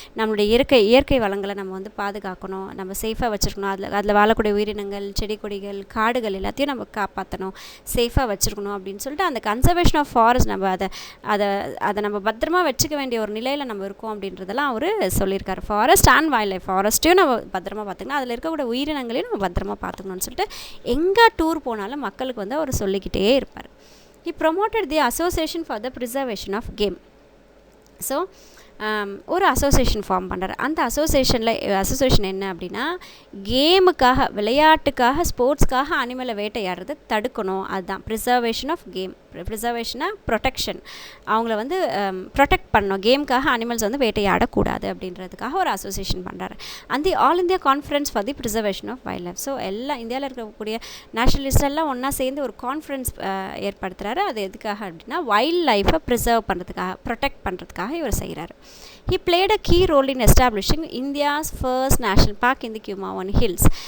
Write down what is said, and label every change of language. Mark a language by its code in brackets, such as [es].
[ta] நம்மளுடைய இயற்கை வளங்களை நம்ம வந்து பாதுகாக்கணும், நம்ம சேஃபாக வச்சுருக்கணும், அதில் வாழக்கூடிய உயிரினங்கள், செடி கொடிகள், காடுகள் எல்லாத்தையும் நம்ம காப்பாற்றணும், சேஃபாக வச்சுருக்கணும் அப்படின்னு சொல்லிட்டு அந்த [en] conservation of forest [ta] நம்ம அதை நம்ம பத்திரமா வச்சுக்க வேண்டிய ஒரு நிலையில் நம்ம இருக்கோம் அப்படின்றதெல்லாம் அவர் சொல்லியிருக்காரு. [en] forest and wild life, [ta] ஃபாரஸ்ட்டையும் நம்ம பத்திரமா பார்த்துக்கணும், அதில் இருக்கக்கூடிய உயிரினங்களையும் நம்ம பத்திரமா பார்த்துக்கணும்னு சொல்லிட்டு எங்கே டூர் போனாலும் மக்களுக்கு வந்து அவர் சொல்லிக்கிட்டே இருப்பார். [en] He promoted the Association for the Preservation of Game. [ta] So ஒரு அசோசியேஷன் ஃபார்ம் பண்ணுறாரு. அந்த அசோசியேஷன் என்ன அப்படின்னா, கேமுக்காக, விளையாட்டுக்காக, ஸ்போர்ட்ஸ்க்காக அனிமலை வேட்டையாடுறதை தடுக்கணும். அதுதான் [en] Preservation of game. [ta] ப்ரிசர்வேஷனாக ப்ரொடெக்ஷன், அவங்கள வந்து ப்ரொடெக்ட் பண்ணணும், கேமுக்காக அனிமல்ஸ் வந்து வேட்டையாடக்கூடாது அப்படின்றதுக்காக ஒரு அசோசியேஷன் பண்ணுறாரு. அந்த all India conference for the preservation of wild life. So எல்லாம் இந்தியாவில் இருக்கக்கூடிய நேஷனலிஸ்ட் எல்லாம் ஒன்றா சேர்ந்து ஒரு கான்ஃபரன்ஸ் ஏற்படுத்துகிறாரு. அது எதுக்காக அப்படின்னா வைல்ட் லைஃப்பை ப்ரிசர்வ் பண்ணுறதுக்காக, ப்ரொடெக்ட் பண்ணுறதுக்காக இவர் செய்கிறாரு. [en] He played a key role in establishing India's first national park in the Kumaon Hills.